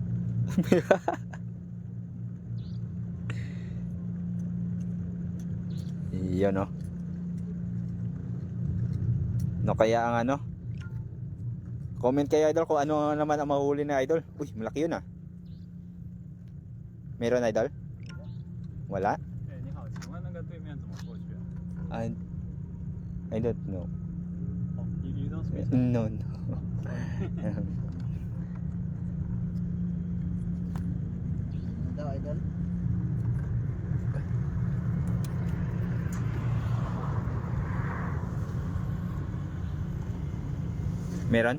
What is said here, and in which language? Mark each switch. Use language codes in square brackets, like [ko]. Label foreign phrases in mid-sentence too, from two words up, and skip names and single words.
[tl] Yun no. No kaya ang ano? Comment kayo idol kung ano naman ang mahuli na idol. Uy, malaki yun ah. Meron idol? Wala? [zh] 哎，你好，请问那个对面怎么过去啊？ [en] I don't know. 哦，you don't speak. No, no. [tl] Ano daw, idol? Meron?